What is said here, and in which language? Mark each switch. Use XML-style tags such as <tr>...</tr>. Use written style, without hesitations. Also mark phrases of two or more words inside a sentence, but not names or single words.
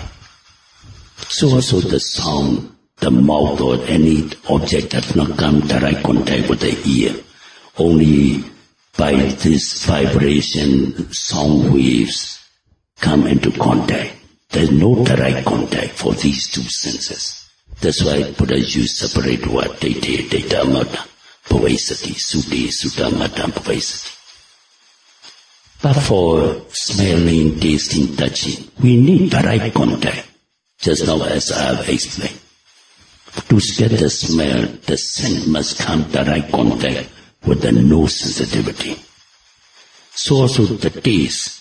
<en>So also the sound, the mouth or any object does not come direct contact with the ear. Only by this vibration, sound waves come into contact. There is no direct contact for these two senses. That's why Buddha used separate word, data,</en> <pi>mata, pavesati, sutta, mata, pavesati.</pi> <en>But for smelling, tasting, touching, we need direct contact. Just now as I have explained. To get the smell, the scent must come direct contact with the nose sensitivity. So also the taste.</en>